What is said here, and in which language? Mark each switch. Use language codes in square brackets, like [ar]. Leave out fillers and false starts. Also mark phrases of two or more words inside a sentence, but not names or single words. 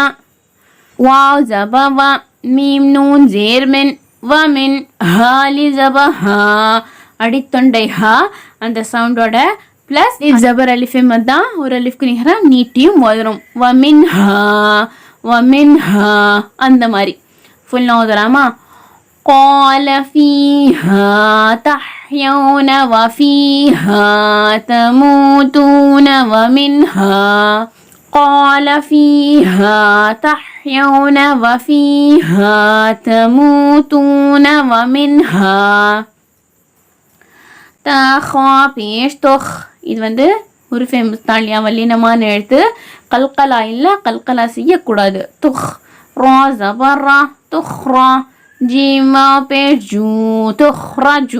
[ta] வாவ் ஜபர் வா, மீம் நூன் ஜேர் மின் வமின், ஹாலி ஜபர் ஹா, அடித்தொண்டை ஹா, அந்த சவுண்டோட ப்ளஸ் ஜபர் [ur] الفِ مدہ, [ta] ஒரு அலிஃப்க்கு நிகராக நீட்டியும் ஓதுறோம். வமின் ஹா அந்த மாதிரி. ஃபுல் ஓதுறாமா? [ar] قال فيها تحيون وفيها تموتون ومنها. قال فيها تحيون وفيها تموتون ومنها. [ta] தஹா பேஷ் தொஹ், இது வந்து [ur] حروفِ مستعلیہ [ta] வல்லினமான எழுத்து. கல்கலா இல்லை, கல்கலா செய்யக்கூடாது. துஹ் ரா ஜபர் ரா, துஹ்ரா. ஜீமா பேஷ் ஜூ, துஹ்ரஜூ.